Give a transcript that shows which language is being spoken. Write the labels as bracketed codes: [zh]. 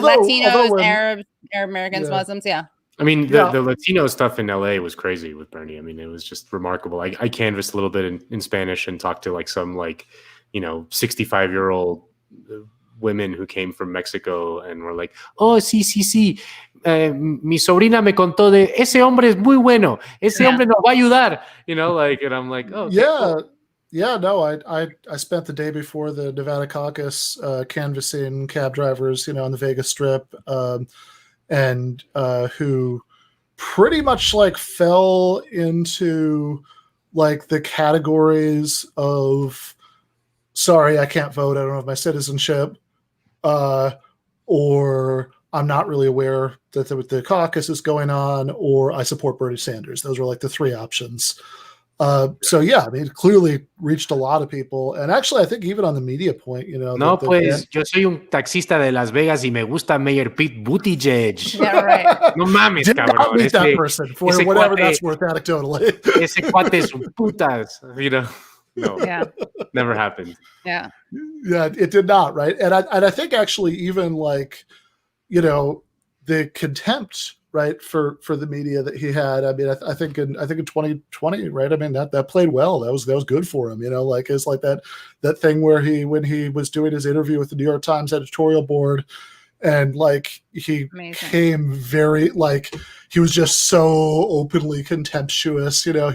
[en] Latinos, Arabs, Arab Americans, Muslims, I mean, the Latino stuff in LA was crazy with Bernie. I mean, it was just remarkable. I canvassed a little bit in Spanish and talked to like some 65-year-old women who came from Mexico and were like, oh, sí. [es] mi sobrina me contó de ese hombre es muy bueno, ese hombre nos va a ayudar, [en] you know, like, and I'm like, oh, okay, cool. Yeah, no, I spent the day before the Nevada caucus canvassing cab drivers, you know, on the Vegas Strip, and who pretty much like fell into like the categories of, sorry, I can't vote, I don't have my citizenship, or I'm not really aware that the caucus is going on, or I support Bernie Sanders. Those were like the three options. So yeah, I mean, it clearly reached a lot of people, and actually, I think even on the media point, you know. [es] No, pues yo soy un taxista de Las Vegas y me gusta Mayor Pete Buttigieg. [en] Yeah, right. [es] No mames, [en] Did [es] cabrón. [en] not meet that person for whatever that's worth anecdotally. [es] Ese cuate es un putas, [en] you know. No, never happened. Yeah, it did not, right? And I think actually even like, you know, the contempt, right, for the media that he had. I mean, I think in 2020, right? I mean, that played well. That was good for him, you know. Like it's like that thing where when he was doing his interview with the New York Times editorial board, and like he came very like he was just so openly contemptuous, you know.